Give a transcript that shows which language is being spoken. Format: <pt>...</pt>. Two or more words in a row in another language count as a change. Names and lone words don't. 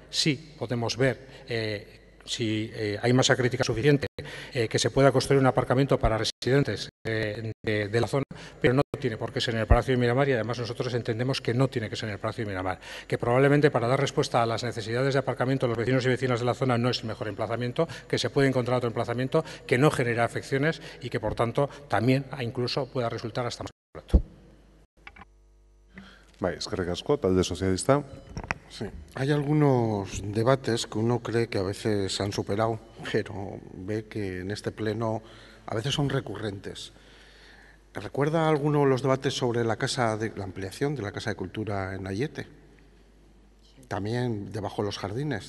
<es>Sí podemos ver si hay masa crítica suficiente que se pueda construir un aparcamiento para residentes de la zona, pero no tiene por qué ser en el Palacio de Miramar y además nosotros entendemos que no tiene que ser en el Palacio de Miramar, que probablemente para dar respuesta a las necesidades de aparcamiento de los vecinos y vecinas de la zona no es el mejor emplazamiento, que se puede encontrar otro emplazamiento que no genera afecciones y que por tanto también incluso pueda resultar hasta más barato.</es> <eu>Eskerrik asko, talde sozialista.</eu> <es>Sí. Hay algunos debates que uno cree que a veces se han superado, pero ve que en este pleno a veces son recurrentes. ¿Recuerda alguno los debates sobre la ampliación de la Casa de Cultura en Ayete? También debajo de los jardines.</es>